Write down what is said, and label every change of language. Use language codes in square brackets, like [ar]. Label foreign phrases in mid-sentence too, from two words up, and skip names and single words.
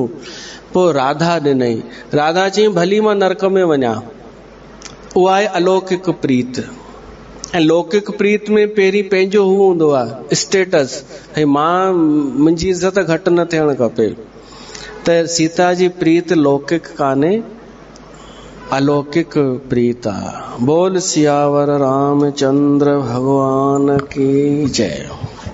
[sd] पोइ राधा ॾिनई। राधा चई भली मां नरक में वञा। उहा आहे अलौकिक प्रीत। ऐं लौकिक प्रीत में पहिरीं पंहिंजो हू हूंदो आहे स्टेटस, ऐं मां मुंहिंजी इज़त घटि न थियणु खपे। त सीता जी प्रीत लौकिक कान्हे, अलौकिक प्रीत आहे। [hi] बोल सियावर रामचंद्र भगवान की जय।